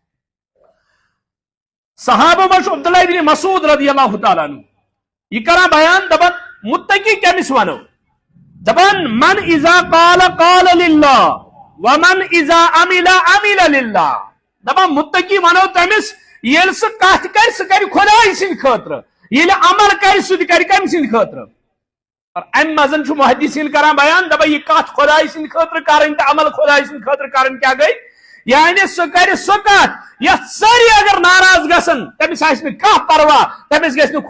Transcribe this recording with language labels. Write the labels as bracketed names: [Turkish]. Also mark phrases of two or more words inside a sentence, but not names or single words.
[Kashmiri] صحابہ منٛز چھُ عبداللہ ابن مسعود رضی اللہ تعالیٰ عنہ یہ کران بیان دپان متقی کٔمِس ونو دپان [Arabic] من اذا قال قال للہ ومن اذا عمل عمل للہ [Kashmiri] دپان متقی ونو تٔمِس ییٚلہِ سُہ کتھ کرِ سُہ کرِ خۄداے سٕنٛدِ خٲطرٕ ییٚلہِ عمل کرِ سُہ تہِ کرِ کمہِ سٕنٛدِ خٲطرٕ اور امہِ منٛز چھُ محدثین کران بیان دپان یہ کتھ خۄداے سٕنٛدِ خٲطرٕ کرٕنۍ تہٕ عمل خۄداے سٕنٛدِ خٲطرٕ کرٕنۍ کیٛاہ گٔے یعنی سُہ کرِ سۄ کتھ یتھ سٲری اگر ناراض گژھن تٔمِس آسہِ نہٕ کانٛہہ پرواہ تٔمِس گژھِ نہٕ